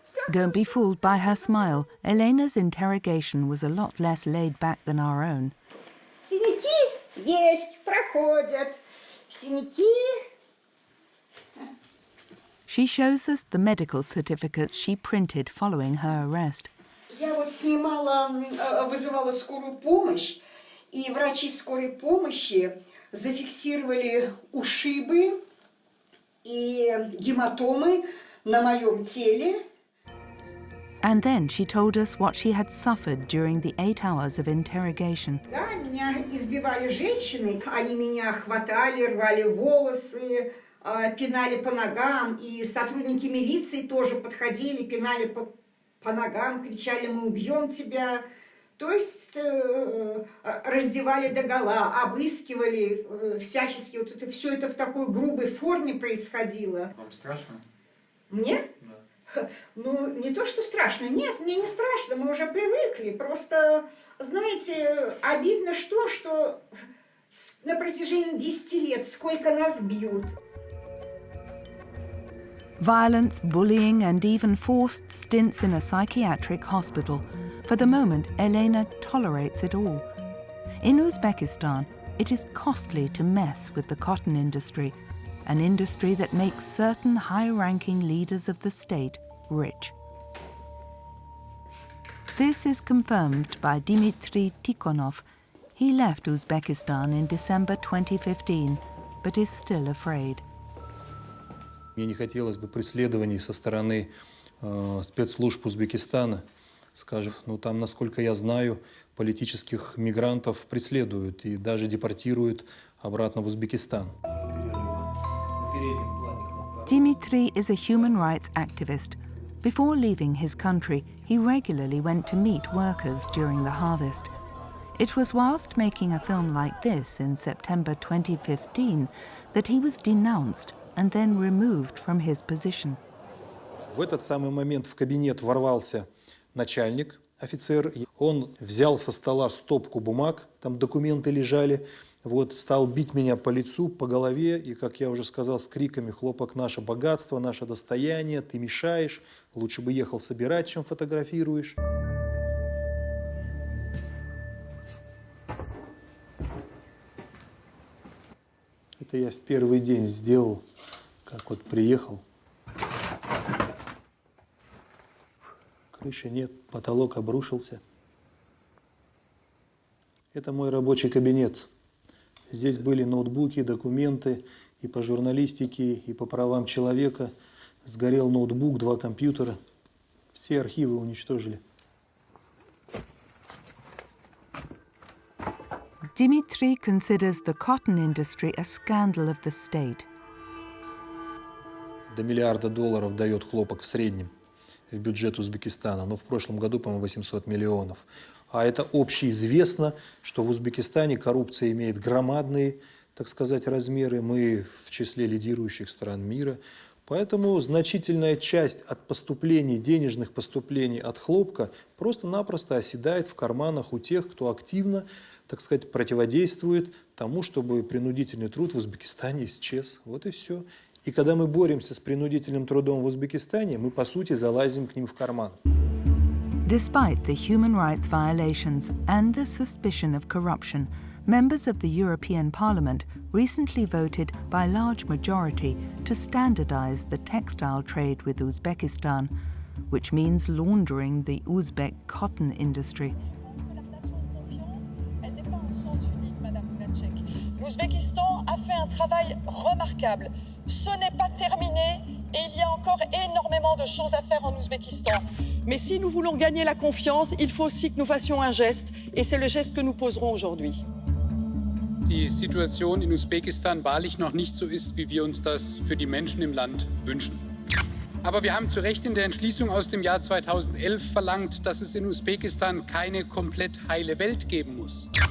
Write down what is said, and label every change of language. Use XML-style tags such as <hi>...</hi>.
<en>Don't be fooled by her smile. Elena's interrogation was a lot less laid back than our own.</en> <ru>Синяки есть, проходят. Синяки.</ru> <en>She shows us the medical certificates she printed following her arrest.</en> <ru>Я вот вызывала скорую помощь, и врачи скорой помощи зафиксировали ушибы и гематомы на моем теле.</ru> <en>And then she told us what she had suffered during the 8 hours of interrogation.</en> <ru>Да, меня избивали женщины, они меня хватали, рвали волосы, пинали по ногам, и сотрудники милиции тоже подходили, пинали по ногам, кричали: мы убьем тебя. То есть раздевали догола, обыскивали всячески. Вот это, все это в такой грубой форме происходило. Вам страшно? Мне? Да. Ну, не то, что страшно. Нет, мне не страшно, мы уже привыкли. Просто, знаете, обидно, что на протяжении 10 лет сколько нас бьют.</ru> <en>Violence, bullying, and even forced stints in a psychiatric hospital. For the moment, Elena tolerates it all. In Uzbekistan, it is costly to mess with the cotton industry, an industry that makes certain high-ranking leaders of the state rich. This is confirmed by Dmitry Tikhonov. He left Uzbekistan in December 2015, but is still afraid.</en> <ru>Мне не хотелось бы преследований со стороны спецслужб Узбекистана. Скажем, ну там, насколько я знаю, политических мигрантов преследуют и даже депортируют обратно в Узбекистан.</ru> <en>Dmitry is a human rights activist. Before leaving his country, he regularly went to meet workers during the harvest. It was whilst making a film like this in September 2015 that he was denounced and then removed from his position.</en> <ru>В этот самый момент в кабинет ворвался начальник, офицер. Он взял со стола стопку бумаг, там документы лежали, вот, стал бить меня по лицу, по голове, и, как я уже сказал, с криками: «Хлопок — наше богатство, наше достояние, ты мешаешь, лучше бы ехал собирать, чем фотографируешь». Это я в первый день сделал, как вот приехал. Крыши нет, потолок обрушился. Это мой рабочий кабинет. Здесь были ноутбуки, документы и по журналистике, и по правам человека. Сгорел ноутбук, 2 компьютера. Все архивы уничтожили.</ru> <en>Dmitry considers the cotton industry a scandal of the state.</en> <ru>До $1 миллиарда дает хлопок в среднем в бюджет Узбекистана. Но в прошлом году, по-моему, 800 миллионов. А это общеизвестно, что в Узбекистане коррупция имеет громадные так сказать, размеры. Мы в числе лидирующих стран мира. Поэтому значительная часть от поступлений, денежных поступлений от хлопка просто-напросто оседает в карманах у тех, кто активно, так сказать, противодействует тому, чтобы принудительный труд в Узбекистане исчез. Вот и все. И когда мы боремся с принудительным трудом в Узбекистане, мы, по сути, залазим к ним в карман.</ru> <en>Despite the human rights violations and the suspicion of corruption, members of the European Parliament recently voted by large majority to standardize the textile trade with Uzbekistan, which means laundering the Uzbek cotton industry.</en> <fr>L'Ouzbékistan a fait un travail remarquable. Ce n'est pas terminé et il y a encore énormément de choses à faire en Ouzbékistan. Mais si nous voulons gagner la confiance, il faut aussi que nous fassions un geste et c'est le geste que nous poserons aujourd'hui.</fr> <de>Die Situation in Usbekistan wahrlich noch nicht so ist, wie wir uns das für die Menschen im Land wünschen. Aber wir haben zu Recht in der Entschließung aus dem Jahr 2011 verlangt, dass es in Usbekistan keine komplett heile Welt geben muss.</de>